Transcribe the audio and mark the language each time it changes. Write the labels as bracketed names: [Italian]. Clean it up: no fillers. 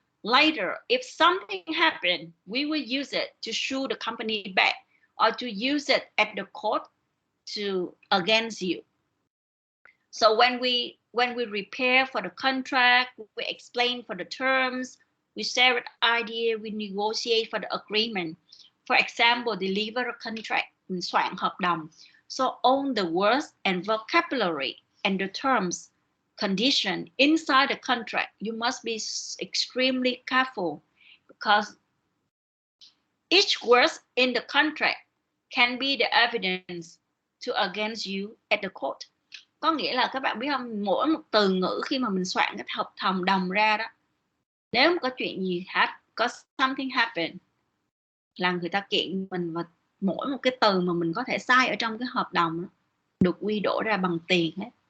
[English] Later, if something happened, we will use it to sue the company back or to use it at the court to against you. So when we prepare for the contract, we explain for the terms, we share an idea, we negotiate for the agreement. For example, deliver a contract, [Vietnamese] mình soạn hợp đồng. [English] So all the words and vocabulary and the terms, condition inside the contract, you must be extremely careful, because each word in the contract can be the evidence to against you at the court. [Vietnamese] Có nghĩa là các bạn biết không, mỗi một từ ngữ khi mà mình soạn cái hợp đồng ra đó, nếu mà có chuyện gì có [English] something happen [Vietnamese] là người ta kiện mình, và mỗi một cái từ mà mình có thể sai ở trong cái hợp đồng đó, được quy đổi ra bằng tiền hết.